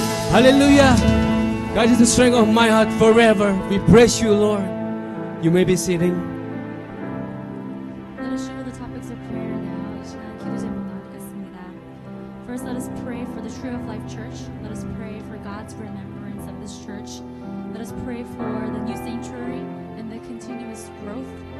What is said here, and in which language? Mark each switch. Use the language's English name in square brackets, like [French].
[English] Hallelujah. God is the strength of my heart forever. We praise you, Lord. You may be sitting. Let us share the topics of prayer now. [Korean] 이 시간 기도 제목 나누겠습니다. [English] First, let us pray for the Tree of Life Church. Let us pray for God's remembrance of this church. Let us pray for the new sanctuary and the continuous growth.